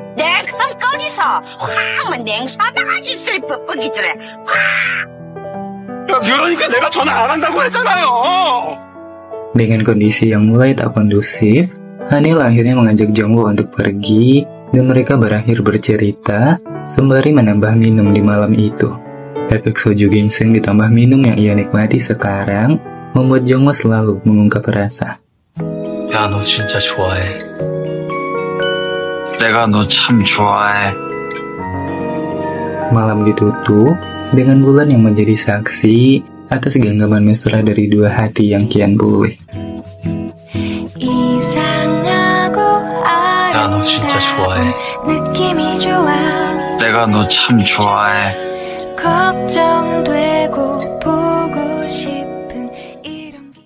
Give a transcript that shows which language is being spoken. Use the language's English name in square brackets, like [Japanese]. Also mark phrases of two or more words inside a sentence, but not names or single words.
[Indonesian] Dengan kondisi yang mulai tak kondusif, Haneul akhirnya mengajak Jongwo untuk pergi, dan mereka berakhir bercerita sembari menambah minum di malam itu. Efek soju ginseng ditambah minum yang ia nikmati sekarang membuat Jongwo selalu mengungkap rasa. [Korean] 야, 너 진짜 좋아해. 내가 너 참 좋아해. [Indonesian] Malam ditutup dengan bulan yang menjadi saksi atas genggaman mesra dari dua hati yang kian pulih. [Korean] 야, 너 진짜 좋아해. 내가 너 참 좋아해. 걱정되고 보고 싶은 이런